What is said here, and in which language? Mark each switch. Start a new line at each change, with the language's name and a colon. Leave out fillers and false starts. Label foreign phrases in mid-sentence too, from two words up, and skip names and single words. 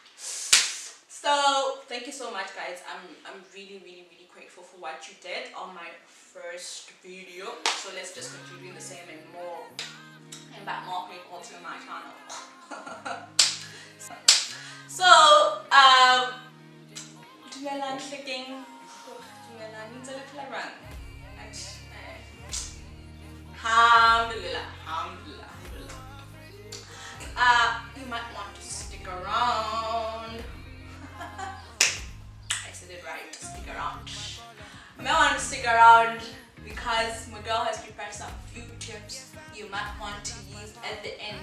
English: So thank you so much guys. I'm really, really, really grateful for what you did on my first video. So let's just continue doing the same and more, and back more people to my channel.
Southern Sotho: So dumelang hlekeng, dumelang ntse le phela jwang?
Arabic: Alhamdulillah, alhamdulillah, alhamdulillah.
English: You might want to stick around. I said it right, stick around. You might want to stick around because my girl has prepared some few tips you might want to use at the end.